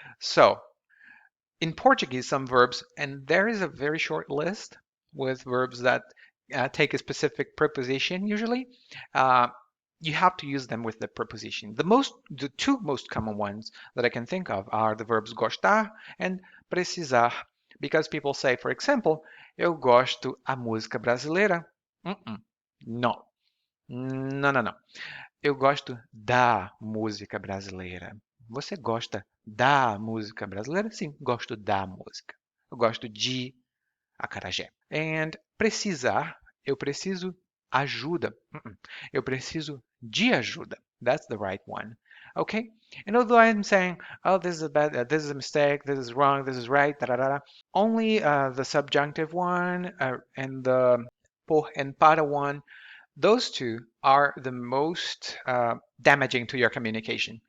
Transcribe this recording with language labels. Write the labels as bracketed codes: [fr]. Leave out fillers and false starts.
[en] So, in Portuguese, some verbs, and there is a very short list with verbs that take a specific preposition usually. You have to use them with the preposition. The two most common ones that I can think of are the verbs gostar and precisar, because people say, for example, [pt] eu gosto a música brasileira. [en] No. No. [pt] Eu gosto da música brasileira. Você gosta da música brasileira? Sim, gosto da música. Eu gosto de acarajé. And precisar, eu preciso ajuda. Eu preciso de ajuda. [en] That's the right one. Okay? And although I'm saying, oh, this is a bad, this is a mistake, this is wrong, this is right, only the subjunctive one and the por and para one, those two are the most damaging to your communication.